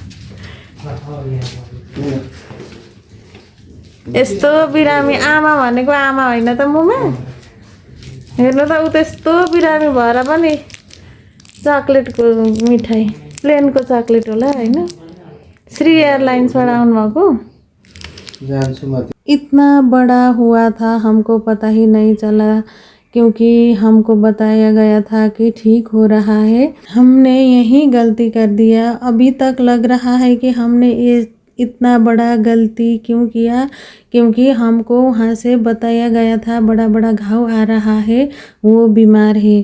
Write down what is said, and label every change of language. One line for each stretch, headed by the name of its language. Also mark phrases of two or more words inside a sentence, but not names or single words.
Nepali: यस्तो बिरामी आमा भनेको आमा होइन त मुमा। हेर्नु त ऊ त्यस्तो बिरामी भएर पनि चकलेटको मिठाई, प्लेनको चकलेट होला होइन। श्री एयरलाइन्सबाट आउनुभएको।
Hindi: इतना बड़ा हुआ था हमको पता ही नहीं चला, क्योंकि हमको बताया गया था कि ठीक हो रहा है। हमने यही गलती कर दिया। अभी तक लग रहा है कि हमने ये इतना बड़ा गलती क्यों किया, क्योंकि हमको वहाँ से बताया गया था बड़ा बड़ा घाव आ रहा है, वो बीमार है।